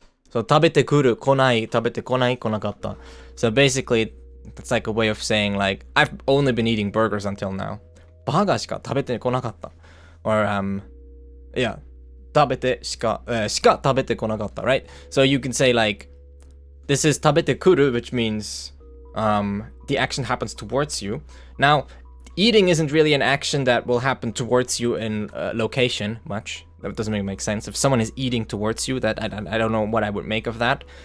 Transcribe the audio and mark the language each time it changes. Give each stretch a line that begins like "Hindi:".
Japanese: So 食べてくる、来ない、食べてこない、来なかった。
English: So basically, that's like a way of saying like, I've only been eating burgers until now.
Japanese: バーガーしか食べてこなかった。
English: Or, yeah,
Japanese: 食べてしか食べてこなかった、right?
English: So you can say like, this is 食べてくる, which means the action happens towards you. Now, eating isn't really an action that will happen towards you in location much. That doesn't really make sense. If someone is eating towards you, that I don't know what I would make of that.